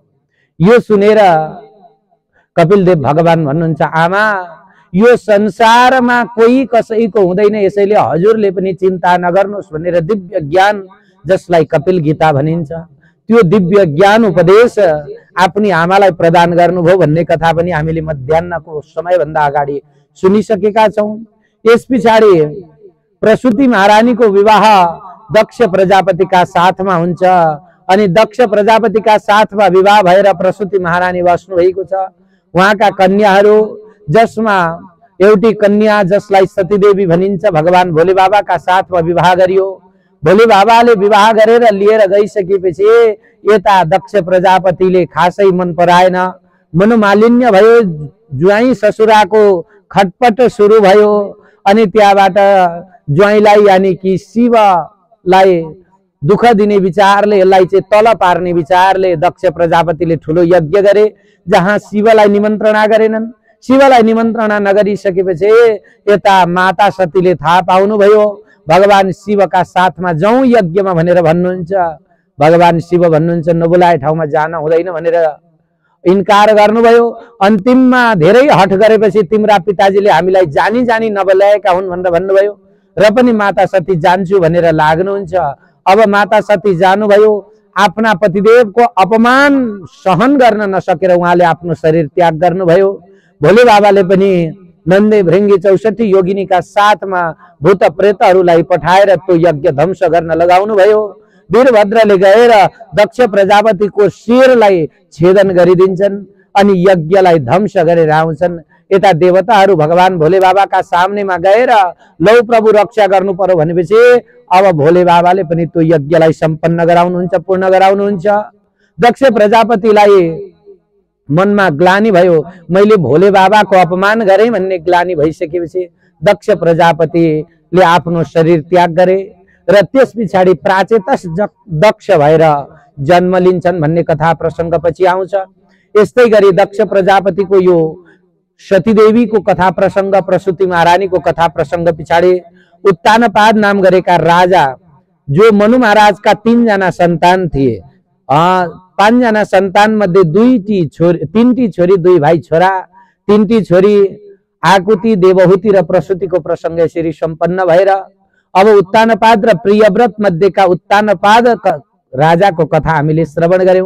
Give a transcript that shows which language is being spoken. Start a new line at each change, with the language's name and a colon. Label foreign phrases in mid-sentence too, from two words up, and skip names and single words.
Nepali: यो सुनेर कपिलदेव भगवान भन्नुहुन्छ आमा यो संसारमा कोही कसैको हुँदैन, यसैले हजुरले पनि चिन्ता नगर्नुहोस् भनेर दिव्य ज्ञान जसलाई कपिल गीता भनिन्छ त्यो दिव्य ज्ञान उपदेश आफ्नी आमालाई प्रदान गर्नुभयो भन्ने कथा पनि हामीले मध्याह्नको समयभन्दा अगाडि सुनिसकेका छौं। यस पछाडि प्रसूति महारानी को विवाह दक्ष प्रजापति
Hindi: का साथ में
Nepali: हुन्छ। अनि दक्ष प्रजापति
Hindi: का साथ में
Nepali: विवाह भएर प्रसूति महारानी बस्नु भएको छ। उहाँका कन्याहरू जसमा एउटी कन्या जसलाई सतीदेवी भनिन्छ भगवान भोले बाबा
Hindi: का साथ में
Nepali: विवाह गरियो। भोले बाबाले विवाह गरेर लिएर गइसकेपछि यता दक्ष प्रजापतिले खासै मन पराएन। मनोमालिन्य भयो। ज्वाइँ ससुराको खटपट सुरु भयो। अनि त्यहाँबाट ज्वाइँलाई
Hindi: यानी कि
Nepali: शिवलाई दुख दिने विचारले यसलाई चाहिँ तल पार्ने विचारले दक्ष प्रजापतिले ठुलो यज्ञ गरे जहाँ शिवलाई निमन्त्रणा गरेनन्। शिवलाई निमन्त्रणा नगरिसकेपछि यता माता सतीले थाहा पाउनुभयो। भगवान शिव
Hindi: का साथ में
Nepali: जाउँ यज्ञ में भनेर भन्नुहुन्छ। भगवान शिव भन्नुहुन्छ नबोलाए ठाउँमा जान हुँदैन भनेर इन्कार गर्नुभयो। अन्तिममा धेरै हठ गरेपछि तिम्रा पिताजीले हामीलाई जानी जानी नबोलाएका हुन् भनेर भन्नुभयो। र पनि माता सती जान्छु भनेर लाग्नुहुन्छ। अब माता सती जानुभयो। आफ्ना पतिदेव को अपमान सहन गर्न नसकेर उहाँले आफ्नो शरीर त्याग गर्नुभयो। भोले बाबाले पनि नन्दे भृंगी 64 योगिनी
Hindi: का साथ में
Nepali: भूत प्रेतहरूलाई पठाएर त्यो यज्ञ ध्वंस गर्न लगाउनु भयो। वीरभद्रले गएर दक्ष प्रजापति को शिरलाई छेदन गरिदिन्छन् अनि यज्ञलाई ध्वंस गरेर आउँछन्। यता देवताहरू भगवान भोले बाबा
Hindi: का सामने में
Nepali: गएर लौ प्रभु रक्षा गर्नु पर्यो भनेपछि अब भोले बाबाले पनि त्यो यज्ञलाई सम्पन्न गराउनुहुन्छ, पूर्ण गराउनुहुन्छ। दक्ष प्रजापतिलाई मनमा ग्लानि भयो। मैले भोले बाबा को अपमान गरेँ भन्ने ग्लानि भइसकेपछि दक्ष प्रजापतिले आफ्नो शरीर त्याग गरे र त्यस पछाडि प्राचेतस दक्ष भएर जन्म लिन्छन् भन्ने कथा प्रसंग पछि आउँछ। यस्तै गरी दक्ष प्रजापति को यो सतीदेवी को कथा प्रसंग प्रसूति महारानी को कथा प्रसंग पछाडि उत्तानपाद नाम गरेका राजा जो मनु महाराज का 3 जना संतान थिए। 5 जना संतान मध्ये 3टी छोरी 2 भाई छोरा। 3टी छोरी आकुति देवहूति र प्रसूति को प्रसंग यसरी सम्पन्न भएर अब उत्तानपाद र प्रियव्रत मध्ये का उत्तानपाद राजा को कथा हामीले श्रवण गर्यौं।